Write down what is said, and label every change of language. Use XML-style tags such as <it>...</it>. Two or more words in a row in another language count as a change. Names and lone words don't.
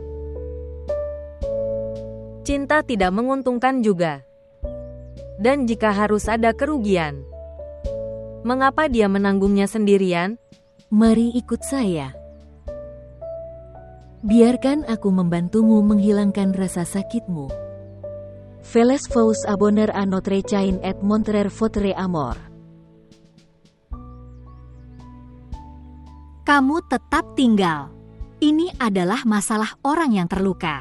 <id>Cinta tidak menguntungkan juga. Dan jika harus ada kerugian, mengapa dia menanggungnya sendirian? Mari ikut saya. Biarkan aku membantumu menghilangkan rasa sakitmu.</id> <fr>Faites vous abonner à notre chaîne et montrer votre amour.</fr> <id>Kamu tetap tinggal. Ini adalah masalah orang yang terluka.</id>